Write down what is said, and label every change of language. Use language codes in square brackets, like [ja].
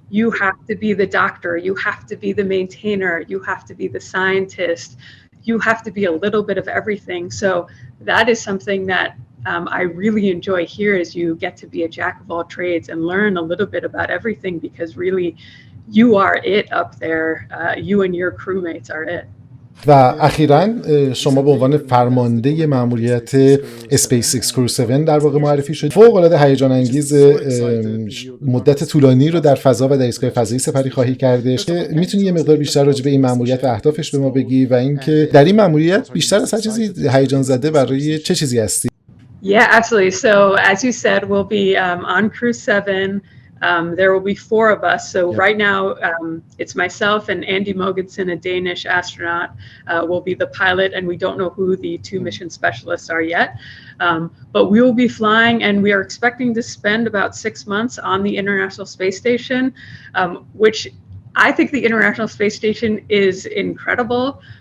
[en] you have to be the doctor, you have to be the maintainer, you have to be the scientist, you have to be a little bit of everything. So that is something that I really enjoy here, is you get to be a jack of all trades and learn a little bit about everything, because really you are it up there. You and your crewmates are it. [fa] و اخیراً شما به عنوان فرمانده ماموریت اسپیس ایکس کرو 7 در واقع معرفی شد. فوق العاده هیجان انگیز، مدت طولانی رو در فضا و در ایستگاه فضایی سپری خواهی کردش. که میتونی یه مقدار بیشتر راجع به این ماموریت و اهدافش به ما بگی و اینکه در این ماموریت بیشتر از هر چیزی هیجان زده برای چه چیزی هستی؟ [en] Yeah, absolutely. So as you said, we'll be on Crew 7. There will be 4 of us. So right now, it's myself and Andy Mogensen, a Danish astronaut, will be the pilot, and we don't know who the 2 mission specialists are yet. But we will be flying, and we are expecting to spend about 6 months on the International Space Station, which I think the International Space Station is incredible.